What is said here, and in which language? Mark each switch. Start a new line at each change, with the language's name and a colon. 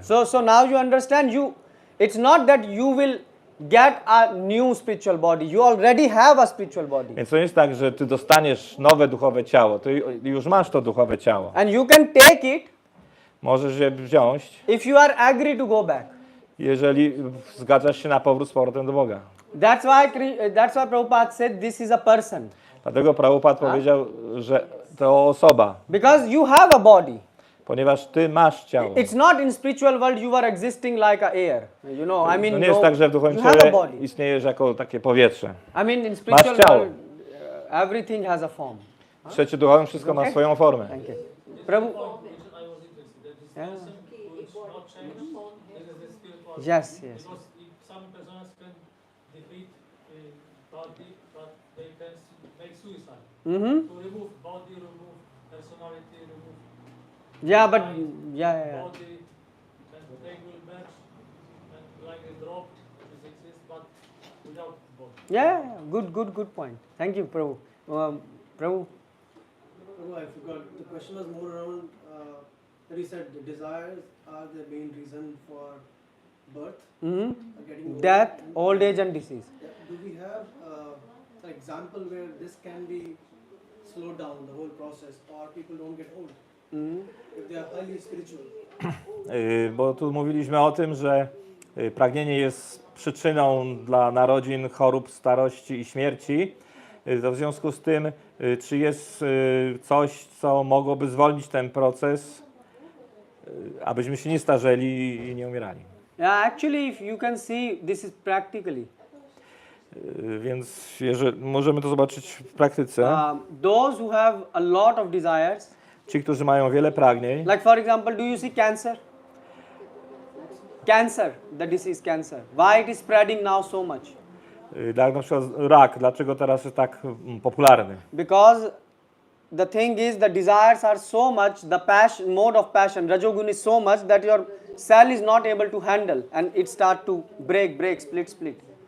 English: So now you understand, it's not that you will get a new spiritual body. You already have a spiritual body.
Polish: Więc to nie jest tak, że ty dostaniesz nowe duchowe ciało. Ty już masz to duchowe ciało.
English: And you can take it.
Polish: Możesz je wziąć,
English: if you are agree to go back.
Polish: jeżeli zgadzasz się na powrót z powrotem do Boga.
English: That's why Prabhupada said this is a person.
Polish: Dlatego Prabhupada powiedział, że to osoba.
English: Because you have a body.
Polish: Ponieważ ty masz ciało.
English: It's not in spiritual world you are existing like a air. You know, I mean,
Polish: to nie jest tak, że w duchowym ciele istniejesz jako takie powietrze.
English: I mean, in spiritual world, everything has a form.
Polish: W świecie duchowym wszystko ma swoją formę.
English: Thank you. Prabhu. Yeah. Yes, yes. Some persons can defeat body, but they can make suicide. To remove body, remove personality, remove. Yeah, but mind, yeah. Body, and they will merge and like a drop is exist, but without body. Yeah, good point. Thank you, Prabhu. Prabhu. Prabhu, I forgot. The question was more around that he said the desires are the main reason for birth, getting old, Death, old age, and disease. Do we have an example where this can be slowed down, the whole process, or people don't get old if they are highly spiritual?
Polish: Bo tu mówiliśmy o tym, że pragnienie jest przyczyną dla narodzin, chorób, starości i śmierci. To w związku z tym, czy jest coś, co mogłoby zwolnić ten proces, abyśmy się nie starzeli i nie umierali.
English: Yeah, actually, if you can see, this is practically.
Polish: Więc możemy to zobaczyć w praktyce.
English: Those who have a lot of desires.
Polish: Ci, którzy mają wiele pragnień.
English: Like for example, do you see cancer? Cancer, the disease cancer. Why it is spreading now so much?
Polish: Tak, na przykład rak. Dlaczego teraz jest tak popularny?
English: Because the thing is, the desires are so much, the passion, mode of passion, rajogun is so much that your cell is not able to handle and it start to break, split.